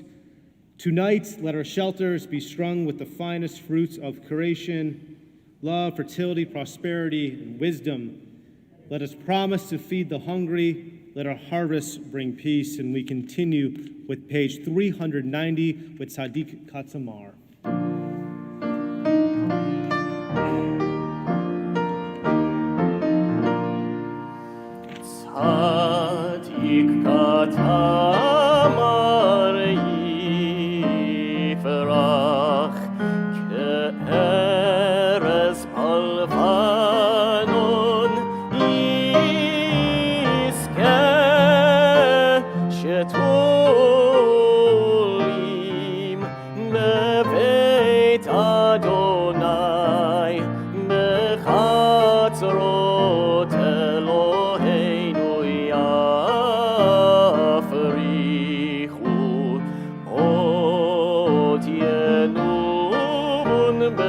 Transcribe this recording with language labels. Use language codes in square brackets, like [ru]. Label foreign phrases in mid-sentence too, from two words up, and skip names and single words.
[en] Tonight, let our shelters be strung with the finest fruits of creation, love, fertility, prosperity, and wisdom. Let us promise to feed the hungry. Let our harvests bring peace. And we continue with page 390 with Sadiq Katzamar. [he] צדיק כתמר יפרח כארז בלבנון שתולים בבית אדוני בחצרות אלוהינו יפריחו עוד ינון